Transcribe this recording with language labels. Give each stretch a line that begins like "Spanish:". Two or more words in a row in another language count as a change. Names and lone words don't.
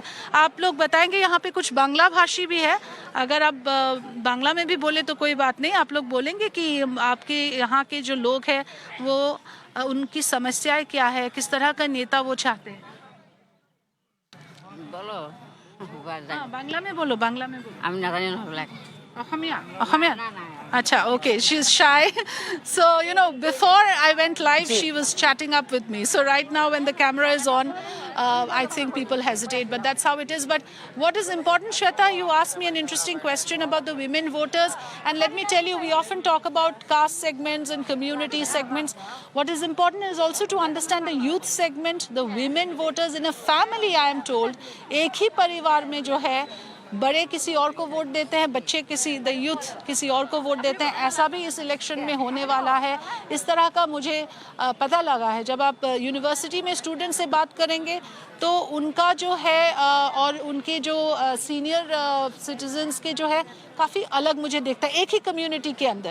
Hindi: आप लोग बताएंगे, यहाँ पे कुछ बांग्ला भाषी भी है, अगर आप बांग्ला में भी बोले तो कोई बात नहीं, आप लोग बोलेंगे कि आपके यहाँ के जो लोग हैं वो उनकी समस्याएं क्या है, किस तरह का नेता वो चाहते हैं? बोलो, हाँ, बांग्ला में बोलो, बांग्ला में बोलो।
Assamese: আমি নাজানি নহয়।
English: Ahamiya? Acha, okay, she's shy. So, you know, before I went live, she was chatting up with me. So right now when the camera is on, I think people hesitate, but that's how it is. But what is important, Shweta, you asked me an interesting question about the women voters. And let me tell you, we often talk about caste segments and community segments. What is important is also to understand the youth segment, the women voters in a family, I am told.
Hindi: एक ही परिवार में जो है, बड़े किसी और को वोट देते हैं, बच्चे किसी,
English: the youth
Hindi: किसी और को वोट देते हैं, ऐसा भी इस इलेक्शन में होने वाला है। इस तरह का मुझे पता लगा है। जब आप यूनिवर्सिटी में स्टूडेंट से बात करेंगे तो उनका जो है और उनके जो
English: senior citizens
Hindi: के जो है काफ़ी अलग मुझे दिखता है एक ही कम्युनिटी के अंदर।